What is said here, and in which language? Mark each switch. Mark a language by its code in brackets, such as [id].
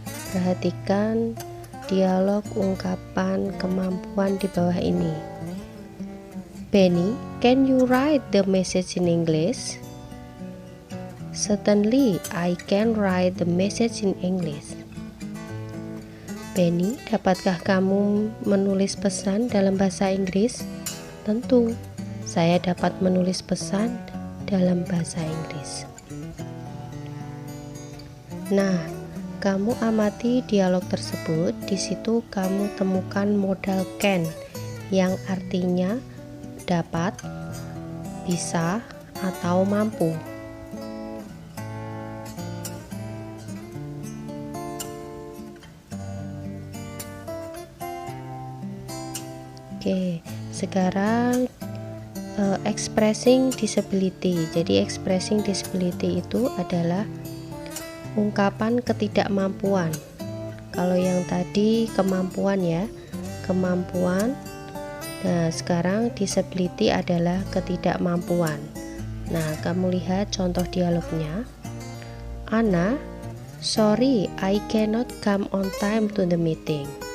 [id] Perhatikan dialog ungkapan kemampuan di bawah ini. [en] Benny, can you write the message in English? Certainly, I can write the message in English. [id] Benny, dapatkah kamu menulis pesan dalam bahasa Inggris? Tentu, saya dapat menulis pesan dalam bahasa Inggris. Nah, kamu amati dialog tersebut. Di situ kamu temukan modal can yang artinya dapat, bisa, atau mampu. Oke, sekarang [en] expressing disability. [id] Jadi [en] expressing disability [id] itu adalah ungkapan ketidakmampuan. Kalau yang tadi kemampuan ya, kemampuan. Nah, sekarang disability adalah ketidakmampuan. Nah, kamu lihat contoh dialognya. [en] Anna, sorry, I cannot come on time to the meeting.